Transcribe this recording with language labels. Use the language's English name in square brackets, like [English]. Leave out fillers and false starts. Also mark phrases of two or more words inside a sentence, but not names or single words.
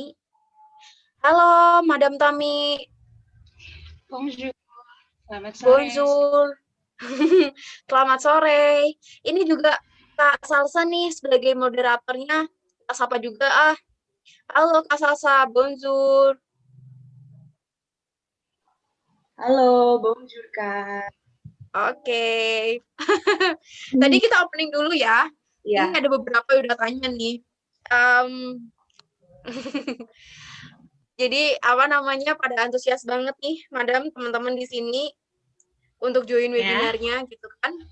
[Indonesian] Halo, Madam Tami. Bonjour. Selamat sore. Bonjour. Selamat sore. Ini juga Kak Salsa nih sebagai moderatornya. Kita sapa juga ah. Halo Kak Salsa, bonjour. Halo, bonjour Kak. Oke. Tadi kita opening dulu ya. Iya. Ini ada beberapa yang udah tanya nih. Jadi apa namanya pada antusias banget nih, Madam, teman-teman di sini untuk join webinarnya gitu kan.